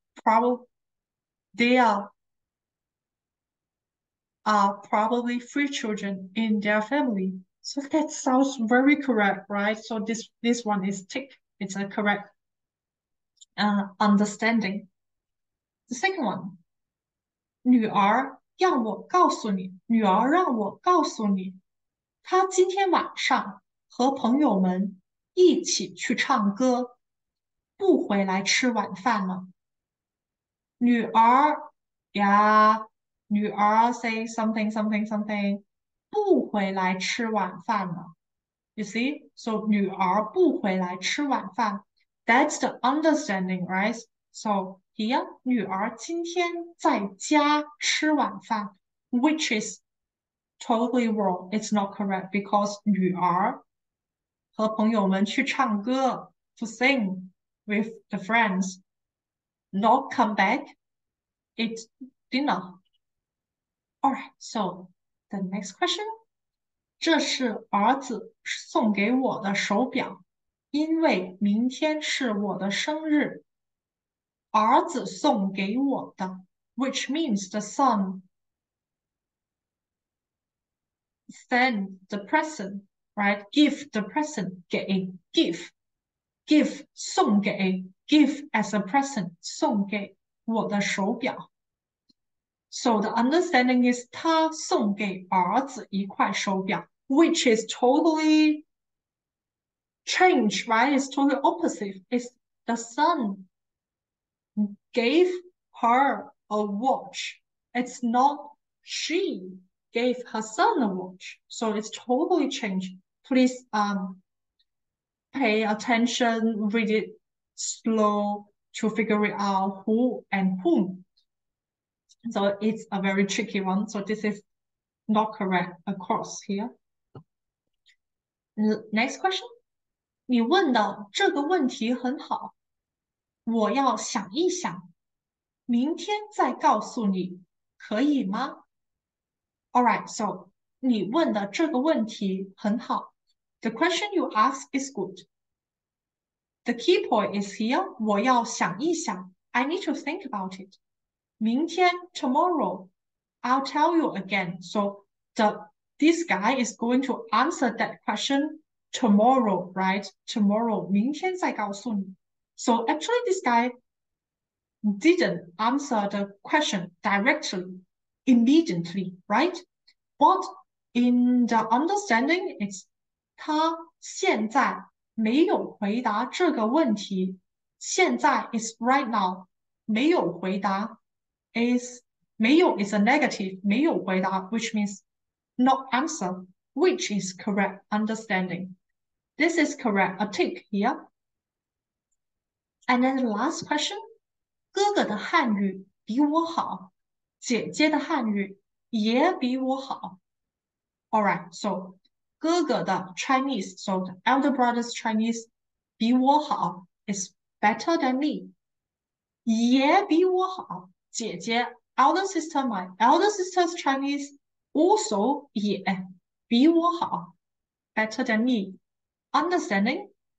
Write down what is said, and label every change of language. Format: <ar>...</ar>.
<en>Probably there are probably 3 children in their family. So that sounds very correct, right? So this one is tick. It's a correct understanding. The second one,</en> <zh>女儿让我告诉你，女儿让我告诉你，她今天晚上和朋友们一起去唱歌，不回来吃晚饭了。女儿呀，女儿</zh> <en>say something something something，</en> <zh>不回来吃晚饭了。</zh> <en>You see, so</en> <zh>女儿不回来吃晚饭。</zh> <en>That's the understanding, right? So here,</en> <zh>女儿今天在家吃晚饭</zh> <en>which is totally wrong. It's not correct because</en> <zh>女儿和朋友们去唱歌</zh> <en>to sing with the friends, not come back, eat dinner. Alright, so the next question.</en> <zh>这是儿子送给我的手表，因为明天是我的生日。儿子送给我的</zh> <en>which means the son send the present, right? Give the present, 给 give 送给 give as a present</en> <zh>送给我的手表。</zh> <en>So the understanding is</en> <zh>他送给儿子一块手表</zh> <en>which is totally change, right? It's totally opposite. It's the son gave her a watch. It's not she gave her son a watch. So it's totally changed. Please pay attention, read it slow to figure it out who and whom. So it's a very tricky one. So this is not correct, of course, here. Next question.</en> <zh>你问的这个问题很好，我要想一想，明天再告诉你，可以吗？</zh> <en>Alright, so</en> <zh>你问的这个问题很好。</zh> <en>The question you ask is good. The key point is here,</en> <zh>我要想一想。</zh> <en>I need to think about it. 明天 tomorrow, I'll tell you again. So this guy is going to answer that question tomorrow, right? Tomorrow,</en> <zh>明天再告诉你。</zh> <en>So actually this guy didn't answer the question directly, immediately, right? But in the understanding, it's</en> <zh>他现在没有回答这个问题。现在</zh> <en>is right now,</en> <zh>没有回答</zh> <en>is 没有 is a negative,</en> <zh>没有回答</zh> <en>which means not answer, which is correct understanding. This is correct, a tick here. And then the last question,</en> <zh>哥哥的汉语比我好，姐姐的汉语也比我好。</zh> <en>Alright, so 哥哥的 Chinese, so the elder brother's Chinese</en> <zh>比我好</zh> <en>is better than me.</en> <zh>也比我好，姐姐</zh> <en>elder sister, my elder sister's Chinese also</en> <zh>也比我好</zh> <en>better than me. Understanding?</en>